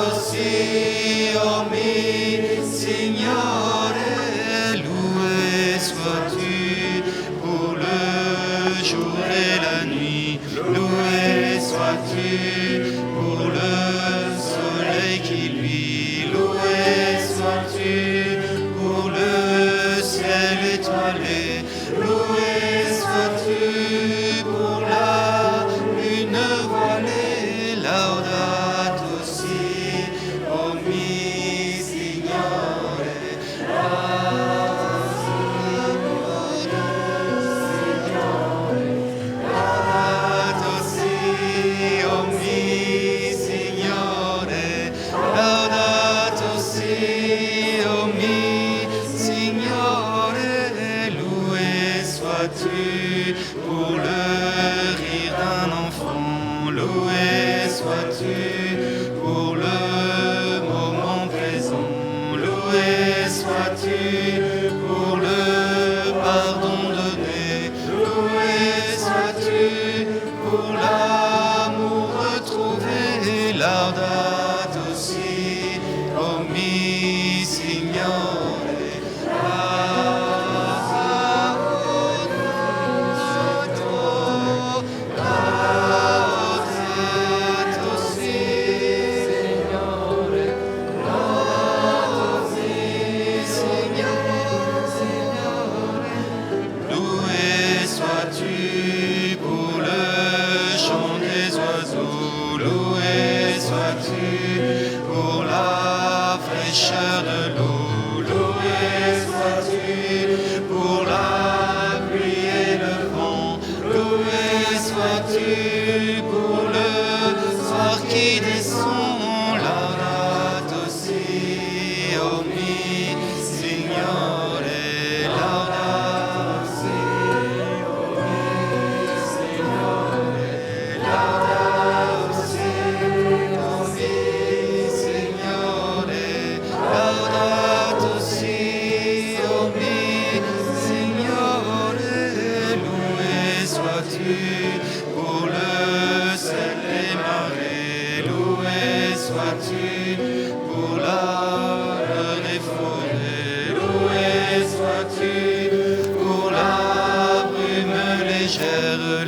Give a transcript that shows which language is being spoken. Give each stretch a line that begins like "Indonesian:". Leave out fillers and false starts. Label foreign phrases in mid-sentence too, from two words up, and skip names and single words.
French: aussi,
Italian: oh mi Signore.
French: Loué sois-tu pour le jour et la nuit. Loué sois-tu pour le soleil qui luit. Loué sois-tu pour le ciel étoilé. Loué sois-tu pour la lune voilée.
Italian: Laudato si, oh mi Signore. Laudato si, oh mi Signore. Laudato si, oh mi Signore.
French: Loué sois-tu pour le rire d'un enfant. Loué sois-tu pour le moment présent. Loué sois-tu pour le pardon donné. Loué sois-tu pour l'amour retrouvé.
Italian: Laudato si, oh mi Signore. Laudato si, Signore.
French: Loué sois-tu pour le chant des oiseaux. Loué sois-tu pour la fraîcheur de l'eau. Loué sois-tu pour la pluie et le vent. Loué sois-tu pour le soir qui descend.
Italian: Laudato si, oh mi Signore. Laudato si, oh mi Signore. Laudato si, oh mi Signore. Laudato si, oh mi Signore.
French: Loué sois-tu pour le sel des marées. Loué sois-tu pour l'âme des forêts. Loué sois-tu pour la brume légère.